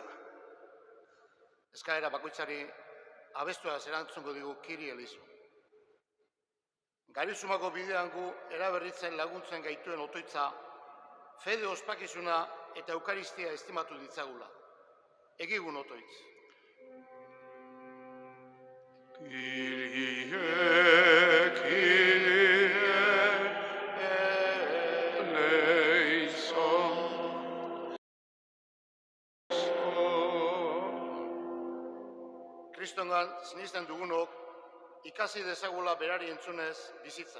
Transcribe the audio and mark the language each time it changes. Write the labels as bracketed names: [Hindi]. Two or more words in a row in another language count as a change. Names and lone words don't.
[Basque] Eskaera bakoitzari abestuaz erantzungo digu Kiri Elizu. Garizumako bidean gu eraberritzen laguntzen gaituen otoitza, fede ospakizuna eta eukaristia estimatu ditzagula. Egigun otoitz. [Greek] Kyrie, Kyrie, eleison. [Basque] Kristongan sinisten dugunok, ikasi dezagula berari entzunez bizitzen.